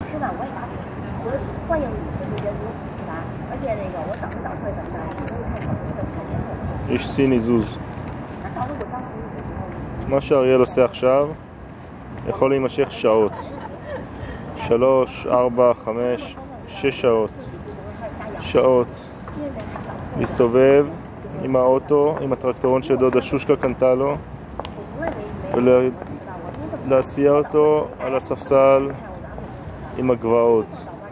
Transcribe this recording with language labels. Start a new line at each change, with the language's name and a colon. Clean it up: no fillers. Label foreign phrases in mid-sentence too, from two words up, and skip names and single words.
Chinese: 饭我也打赌，我欢迎你随时监督，是吧？而且那个我早上会什么的，不用太考虑的太严重。 יש סיני זוז.
Hebrew: מה שאריאל עושה עכשיו יכול להימשך שעות. 3, 4, 5, 6 שעות. שעות. להסתובב עם האוטו, עם הטרקטורון שדודה שושקה קנתה לו, ולהסיע אותו על הספסל עם הגבעות.